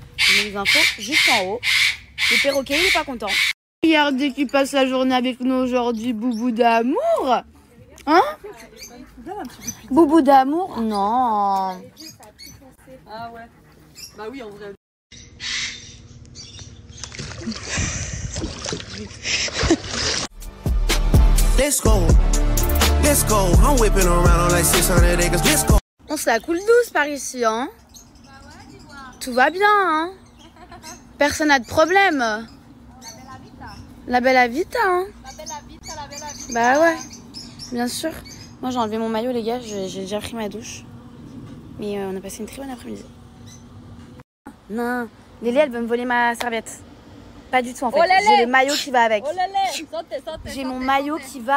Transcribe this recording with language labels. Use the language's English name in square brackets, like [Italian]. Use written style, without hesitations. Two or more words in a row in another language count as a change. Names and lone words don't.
[French] Je mets les infos juste en haut. Le perroquet, il n'est pas content. Regardez qui passe la journée avec nous aujourd'hui, Boubou d'amour. Hein? Boubou d'amour? Non. Ah ouais. Bah oui, en vrai. [English] Let's go. Let's go. I'm whipping around on like 600 acres. Let's go. [French] On se la coule douce par ici, hein? Tout va bien, hein? Personne n'a de problème. [Italian] La bella vita, hein? La bella vita, la bella vita. [French] Bah ouais, bien sûr. Moi j'ai enlevé mon maillot les gars, j'ai déjà pris ma douche. Mais on a passé une très bonne après-midi. Non, Lélie elle veut me voler ma serviette. Pas du tout en fait, j'ai le maillot qui va avec. Oh là là, j'ai mon maillot qui va